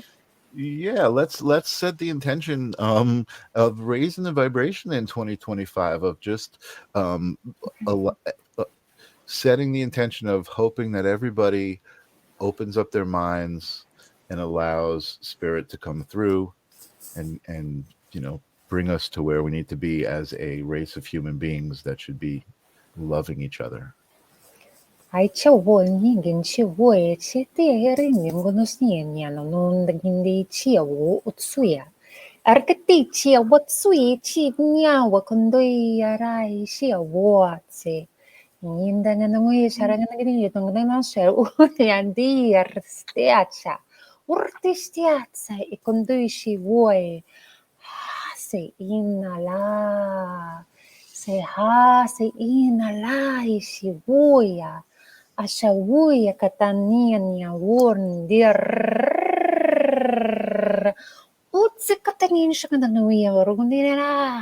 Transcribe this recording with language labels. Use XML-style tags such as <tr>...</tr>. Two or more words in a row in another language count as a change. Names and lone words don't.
<en>Yeah, let's set the intention of raising the vibration in 2025 of just um a, lo- uh, setting the intention of hoping that everybody opens up their minds and allows spirit to come through and bring us to where we need to be as a race of human beings that should be loving each other. Ai chiu yin chiu chi te rin gono snia no non da gindi chiu utsuya. Arkati chia what sui chi nya wa kondoi arai sia watse. Inda na ngui saranga na gini tong na na ser u andi arsteacha. Urtistiatsa e kondoi si vuoi. Se inala. Se ha se inala e si vuoia. Ashawuya katania nia wurn Utsi katanin shakananuia orgunina.</en>